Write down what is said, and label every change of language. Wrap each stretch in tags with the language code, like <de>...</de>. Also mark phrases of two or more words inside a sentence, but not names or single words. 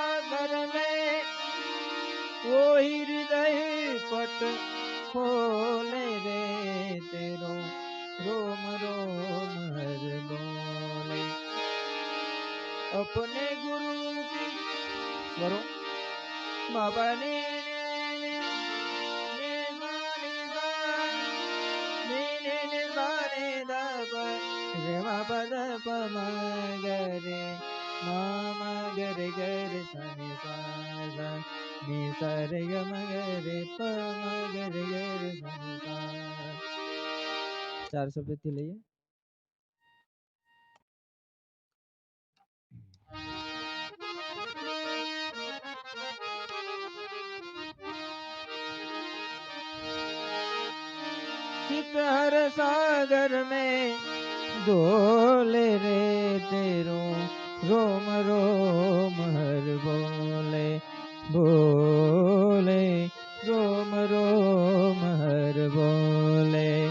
<hi>कर ले, वो हृदय पट खोले रे तेरो रोम रोम हर बोले। अपने गुरु की स्वरो बाबा ने पद प म ग रे म म ग रे सा नी सा नी सा रे ग म ग रे प म ग रे सा नी सा।</hi> <gu>400 થી લઈએ।</gu> <hi>चित हर सागर में डोले रे तेरो रोम रोम हर बोले, बोले रोम रोम हर बोले।</hi>